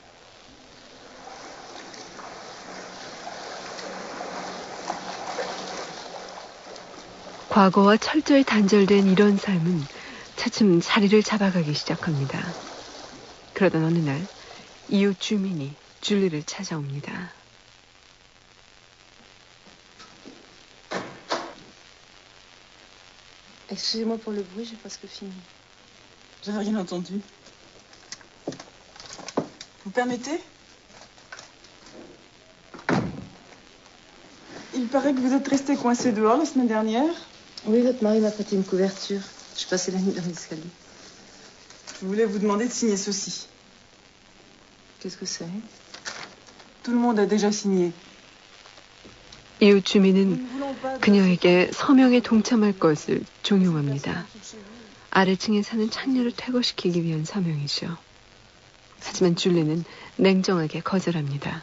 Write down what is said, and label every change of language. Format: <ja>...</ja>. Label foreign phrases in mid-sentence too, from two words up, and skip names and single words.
<ko>과거와 철저히 단절된 이런 삶은 차츰 자리를 잡아가기 시작합니다. 그러던 어느 날 이웃 주민이 줄리를 찾아옵니다.</ko> <fr>Excusez-moi pour le bruit, j'ai presque fini. J'avais rien entendu. Vous permettez? Il paraît que vous êtes resté coincé dehors la semaine dernière. Oui, votre mari m'a prêté une couverture. J'ai passé la nuit dans l'escalier. Je voulais vous demander de signer ceci. Qu'est-ce que c'est? Tout le monde a déjà signé.</fr> <ko>이웃 주민은 그녀에게 서명에 동참할 것을 종용합니다. 아래층에 사는 창녀를 퇴거시키기 위한 서명이죠. 하지만 줄리는 냉정하게 거절합니다.</ko>